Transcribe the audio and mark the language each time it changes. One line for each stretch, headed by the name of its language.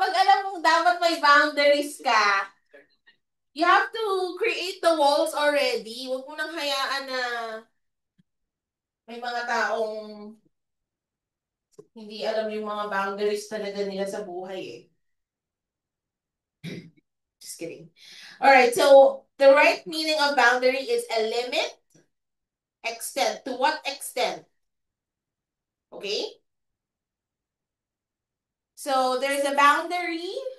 Filipino: Pag alam mong dapat may boundaries ka,
English: you have to create the walls already.
Filipino: Huwag mo nang hayaan na may mga taong hindi alam yung mga boundaries talaga nila sa buhay eh.
English: Just kidding. All right, so the right meaning of boundary is a limit, extent. To what extent? Okay? So there's a boundary.